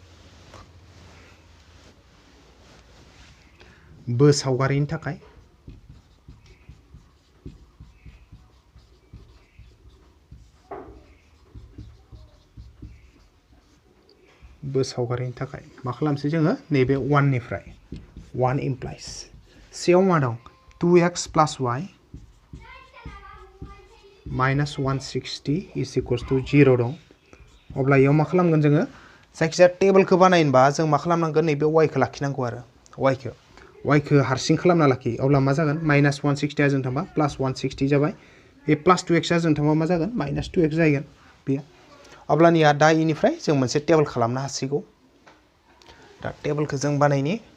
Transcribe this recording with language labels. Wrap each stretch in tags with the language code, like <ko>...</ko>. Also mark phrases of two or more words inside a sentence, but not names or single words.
<brx>सावगारिनि थाखाय सावगारिनि थाखाय मा खालामसै जोङो नैबे 1 निफ्राय 1 इमप्लाइज सेयाव मा दं</brx> <en>2x plus y minus 160 is equals to 0</en> <brx>दं अब्ला इयाव मा खालामगोन जोङो जायखिजाया टेबलखौ बानायनोबा जों मा खालामनांगोन नैबे y खौ लाखिनांगौ आरो y खौ हारसिं खालामना लाखियो अब्ला मा जागोन माइनास 160 आ जों थांबा प्लास 160 जाबाय बे प्लास 2x आ जों थांबा मा जागोन माइनास 2x जागोन बेयो अब्लानिया दा इनिफ्राय जों मोनसे टेबल खालामनो हासिगौ दा टेबलखौ जों बानायनि</brx>